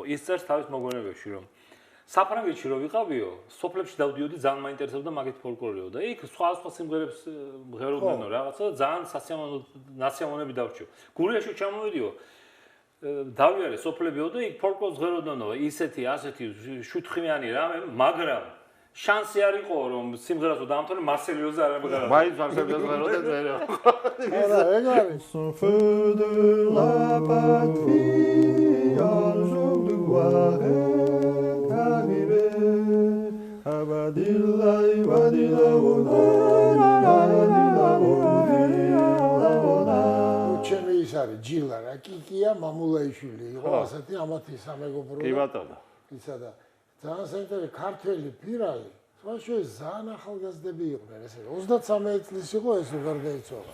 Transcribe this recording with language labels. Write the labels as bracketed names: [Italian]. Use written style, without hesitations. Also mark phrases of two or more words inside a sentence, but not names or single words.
[Georgian] ის წერს თავის მოგონებებში რომ საფრანგეთში რო ვიყავიო, სოფლებში დავდიოდი, ძალიან მაინტერესებდა მაგეთ ფოლკლორიო და იქ სხვა სიმღერებს მღეროდნენ რაღაცა და ძალიან ნასიამონები დავრჩიო. გურიაში ჩამოვიდიო, დავიარე სოფლებიო და იქ ფოლკლორს მღეროდნენო, ისეთი, ასეთი შუთხმიანი რამე, მაგრამ შანსი არ იყო რომ სიმღერას დაამთავრე მარსელიოზა არ მღეროდა. მაინც მარსელიოზა მღეროდა მე. არა, ეგ არის. [French] Son feu de la patrie, un jour de gloire est arrivé. Abadillahi, [Georgian] ჩემი ის არის ჯილა რა, კიკია მამულაიშვილი იყო ასეთი ამათი სამეგობრო. კი ბატონო. ისა და ძალიან საინტერესო ქართველი პირალი, სხვაშორის ძალიან ახალგაზრდები იყვნენ, ესე 33 წლის იყო ეს გარდაიცვალა.